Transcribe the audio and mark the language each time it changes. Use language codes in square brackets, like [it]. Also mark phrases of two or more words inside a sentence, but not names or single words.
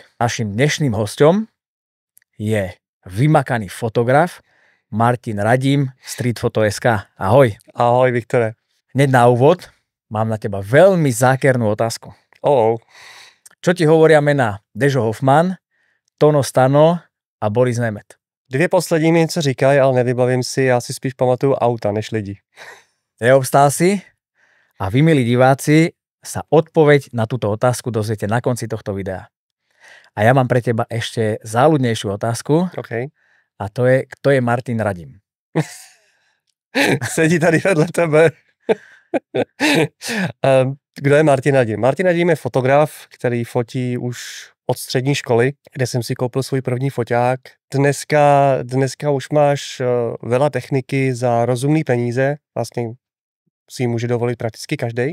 [sk] Naším dnešným hosťom je vymakaný fotograf Martin Radím, Streetfoto.sk. Ahoj. Ahoj, Viktore. Hneď na úvod mám na teba veľmi zákernú otázku. Čo ti hovoria mená Dežo Hoffman, Tono Stano a Boris Nemet? [cs] Dvě poslední mi něco říkají, ale nevybavím si, já si spíš pamatuju auta než lidi. [sk] Neobstál si? A vy, milí diváci, sa odpoveď na túto otázku dozviete na konci tohto videa. A ja mám pre teba ešte záľudnejšiu otázku. Okay. A to je, kto je Martin Radím? [cs] Sedí tady vedle tebe. Kdo je Martin Radím? Martin Radím je fotograf, který fotí už od střední školy, kde jsem si koupil svůj první foťák. Dneska už máš veľa techniky za rozumný peníze, vlastně si ji může dovolit prakticky každej.